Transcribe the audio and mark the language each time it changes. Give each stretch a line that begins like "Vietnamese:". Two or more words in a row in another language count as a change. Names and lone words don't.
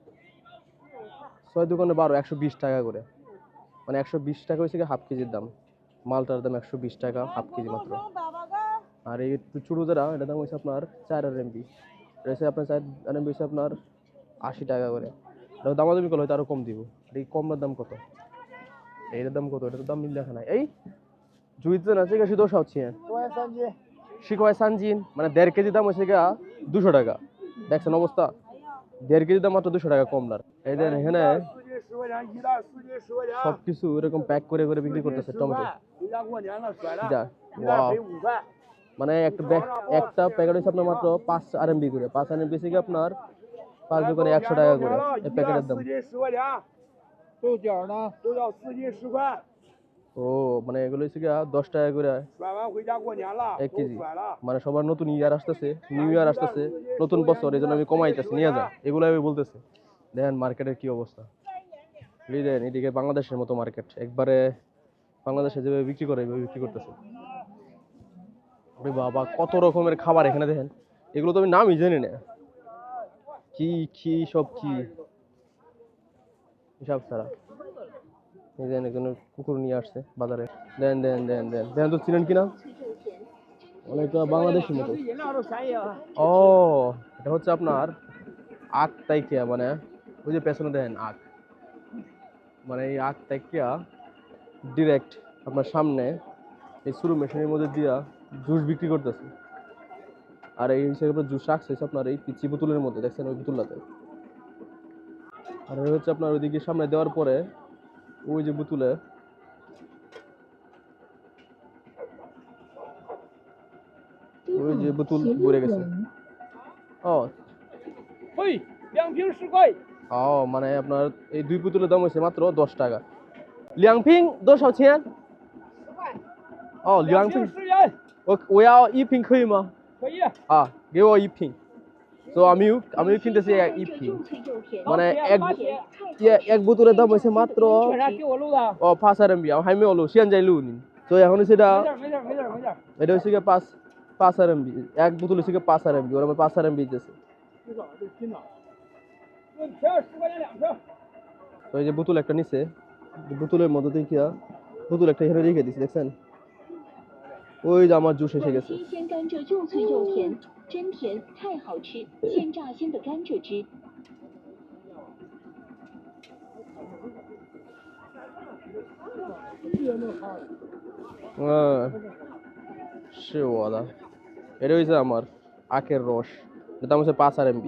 Bangla: 6 দোকানে 12 120 টাকা করে মানে 120 টাকা হচ্ছে গিয়া হাফ কেজির দাম মালটার দাম 120 টাকা হাফ কেজি মাত্র আর এই চুড়ো যারা এটা দাম হচ্ছে আপনার 4 RMB এটা হচ্ছে আপনার 4 RMB হচ্ছে আপনার 80 টাকা করে এটা দামাদামি করলে হয়তো আরো কম দিব আর এই কমটার দাম কত এইটার দাম কত এটার দাম মিল দেখা নাই এই জুইতে না আছে কি
Chinese: 多少钱10块3斤
Bangla: মানে 1.5 কেজি দাম হচ্ছে গিয়া 200 টাকা দেখছেন অবস্থা 1.5 কেজি দাম মাত্র 200 টাকা কম না এই দেন এখানে সবকিছু এরকম প্যাক করে করে বিক্রি করতেছে টমেটো মানে একটা প্যাকেট হচ্ছে আপনার মাত্র 5 RMB করে 5 RMB থেকে আপনার 5 দোকানে 100 টাকা করে এই প্যাকেটের দাম 豆角呢？都要4斤10块。 ও মানে এগুলো হচ্ছে গিয়া 10 টাকা করে
Chinese: 甩完回家过年了， 1 都
Bangla: কেজি
Chinese: 甩了。
Bangla: মানে সবার নতুন ইয়ার আসতেছে
English: New Year
Bangla: আসতেছে নতুন বছর এই জন্য আমি কমাইতেছি নিয়ে যা এগুলো আমি বলতেছি দেখেন মার্কেটের কি অবস্থা বুঝলেন এদিকে বাংলাদেশের মতো মার্কেট একবারে বাংলাদেশে যেভাবে বিক্রি করে এইভাবে বিক্রি করতেছে আরে বাবা কত রকমের খাবার এখানে দেখেন এগুলো তো আমি নামই জানি না কি সব কি হিসাব ছাড়া এই দেন এখানে কুকুর নিয়ে আসছে বাজারে দেন তো চিনেন কিনা অনেকটা বাংলাদেশের মতো
Chinese: 饮料都便宜啊。
Bangla: ও এটা হচ্ছে আপনার 8 তারিখে মানে ওই যে পেছনে দেখেন আখ, মানে এই আখ থেকে ডিরেক্ট আপনার সামনে এই শুরু মেশিনের মধ্যে দিয়া জুস বিক্রি করতেছে। আর এই হিসেবে জুস রাখছে আপনার এই পিচি বোতলের মধ্যে, দেখছেন ওই বোতলটাতে। আর হচ্ছে আপনার ওইদিকে সামনে দেওয়ার পরে ওই যে বোতলে ওই যে বোতল ভরে গেছে। ও মানে আপনার এই দুই বোতলের দাম হয়েছে মাত্র 10 টাকা।
Chinese: 2 瓶多少钱？哦，2瓶。我要1瓶可以吗？可以。啊，给我 1瓶。So
Bangla: আমি কিনতেছি
Chinese: 1瓶।
Bangla: মানে এক বোতলের দাম হয়েছে মাত্র 5 RMB，
Chinese: 我还没有录，现在录你。
Bangla: 所以 এখন সেটা এটা হচ্ছে 5 RMB， এক বোতল হচ্ছে 5 RMB， ওরা 5 RMB দিতেছে। তো এই যে বোতল একটা নিচে, বোতলের মধ্যে থেকে বোতল একটা এখানে রেখে দিছি, দেখছেন? ওই যে আমার জুস এসে গেছে।
Chinese: 是我的，
Bangla: এটা হইছে আমার আখের রস, এর দাম হচ্ছে 5 RMB।